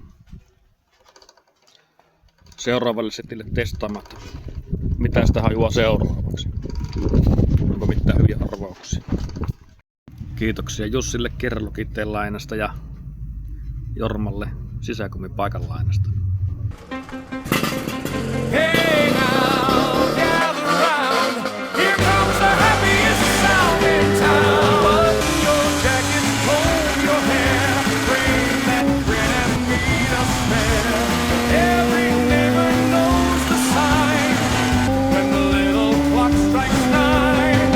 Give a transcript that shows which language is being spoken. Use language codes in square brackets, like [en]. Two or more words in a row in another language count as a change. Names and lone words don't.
[fi] Seuraavalle setille testaamaan, mitä sitä hajua seuraavaksi. Onko mitään hyviä arvauksia. Kiitoksia Jussille Kerlokitteen lainasta ja Jormalle sisäkummin paikan lainasta. [en] Hey now, gather round. Here comes the happiest sound in town. Button your jacket, comb your hair, bring that grin and meet us there. Every neighbor knows the sign when the little clock strikes 9.